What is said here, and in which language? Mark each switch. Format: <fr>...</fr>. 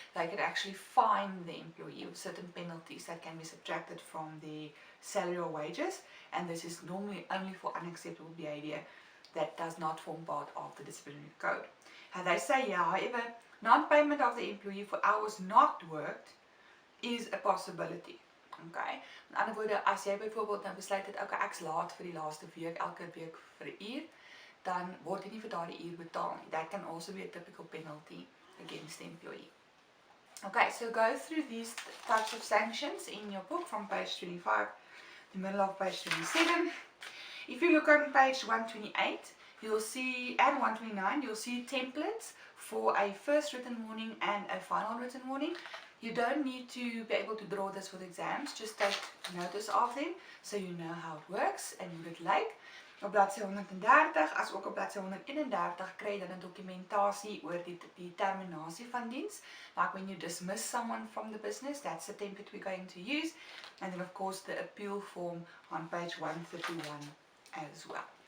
<en>They can actually fine the employee with certain penalties that can be subtracted from the salary or wages, and this is normally only for unacceptable behavior that does not form part of the disciplinary code. They say, yeah, however, non-payment of the employee for hours not worked is a possibility. Okay.</en> <af>In ander woorde, as jy byvoorbeeld nou besluit het, okay, ek's laat vir die laaste week, elke week vir 'n uur, dan word jy nie vir daardie uur betaal nie.</af> <en>That can also be a typical penalty against the employee. Okay, so go through these types of sanctions in your book from page 25 to the middle of page 27. If you look on page 128, you'll see, and 129, you'll see templates for a first written warning and a final written warning. You don't need to be able to draw this for the exams, just take notice of them so you know how it works and</en> <af>hoe dit lyk. Op bladsy 130 as ook op bladsy 131 kry jy dan 'n dokumentasie oor die terminasie van diens.</af> <en>Like when you dismiss someone from the business, that's the template we're going to use. And then of course the appeal form on page 131 as well.</en>